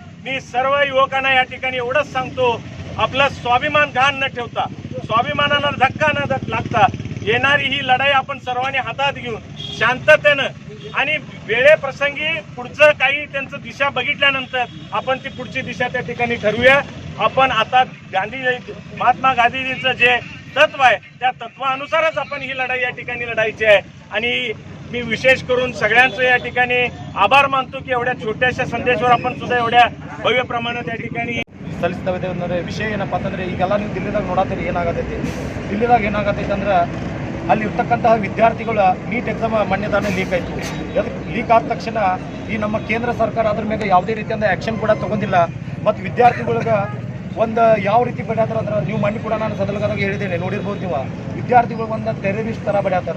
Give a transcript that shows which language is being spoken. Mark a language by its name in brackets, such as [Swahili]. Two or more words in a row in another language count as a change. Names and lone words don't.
[Marathi] मी सर्व युवकांना या ठिकाणी एवढंच सांगतो, आपला स्वाभिमान घाण न ठेवता, स्वाभिमानाला धक्का न लागता येणारी ही लढाई आपण सर्वांनी हातात घेऊन शांततेनं आणि वेळेप्रसंगी पुढचं काही त्यांचं दिशा बघितल्यानंतर आपण ती पुढची दिशा त्या ठिकाणी ठरवूया. आपण आता महात्मा गांधीजींचं जे तत्व आहे त्या तत्वानुसारच आपण ही लढाई या ठिकाणी लढायची आहे. आणि मी विशेष करून सगळ्यांचं या ठिकाणी आभार मानतो की एवढ्या छोट्याशा संदेशावर आपण सुद्धा एवढ्या भव्य प्रमाणात या ठिकाणी [Kannada] ಸಲ್ಲಿಸ್ತವೆ ಅಂದರೆ ವಿಷಯ ಏನಪ್ಪ ಅಂತಂದರೆ ಈಗೆಲ್ಲ ನೀವು ದಿಲ್ಲಿದಾಗ ನೋಡತ್ತೀರಿ ಏನಾಗತೈತಿ. ದಿಲ್ಲಿದಾಗ ಏನಾಗತೈತಿ ಅಂದ್ರೆ ಅಲ್ಲಿ ಇರ್ತಕ್ಕಂತಹ ವಿದ್ಯಾರ್ಥಿಗಳು [English] NEET exam [Kannada] ಮೊನ್ನೆ ಲೀಕ್ ಆಯಿತು. ಅದಕ್ಕೆ ಲೀಕ್ ಆದ ತಕ್ಷಣ ಈ ನಮ್ಮ ಕೇಂದ್ರ ಸರ್ಕಾರ ಅದ್ರ ಮೇಲೆ ಯಾವುದೇ ರೀತಿಯಿಂದ ಆ್ಯಕ್ಷನ್ ಕೂಡ ತೊಗೊಂಡಿಲ್ಲ. ಮತ್ತು ವಿದ್ಯಾರ್ಥಿಗಳಿಗೆ ಒಂದು ಯಾವ ರೀತಿ ಬಡ್ಯಾತಾರ ಅಂದ್ರೆ ನೀವು ಮೊನ್ನೆ ಕೂಡ ನಾನು ಸದಲಗದಾಗ ಹೇಳಿದ್ದೇನೆ, ನೋಡಿರ್ಬೋದು ನೀವು, ವಿದ್ಯಾರ್ಥಿಗಳು ಒಂದು ಟೆರರಿಸ್ಟ್ ಥರ ಬಡ್ಯಾತಾರ.